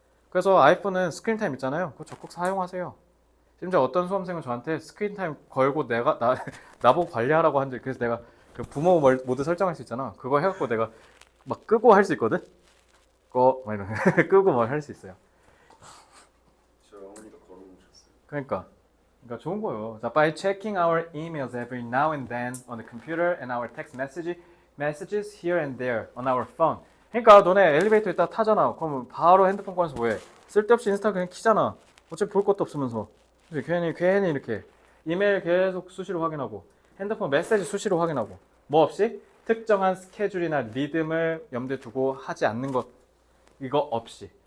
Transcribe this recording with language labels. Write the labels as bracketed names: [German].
[Korean] 그래서 아이폰은 스크린 타임 있잖아요. 그거 적극 사용하세요. 심지어 어떤 수험생은 저한테 스크린 타임 걸고 나보고 관리하라고 하는데, 그래서 내가 그 부모 모드 설정할 수 있잖아. 그거 해갖고 내가 막 끄고 할 수 있거든. 막 이런 끄고 막 할 수 있어요. 저 어머니가 걸어놓으셨어요. 그러니까 좋은 거예요. [English] 자, by checking our emails every now and then on the computer and our text messages here and there on our phone. [Korean] 그러니까 너네 엘리베이터 있다 타잖아. 그러면 바로 핸드폰 꺼내서 뭐해? 쓸데없이 인스타 그냥 키잖아. 어차피 볼 것도 없으면서. 괜히 이렇게 이메일 계속 수시로 확인하고 핸드폰 메시지 수시로 확인하고 뭐 없이 특정한 스케줄이나 리듬을 염두에 두고 하지 않는 것, 이거 없이.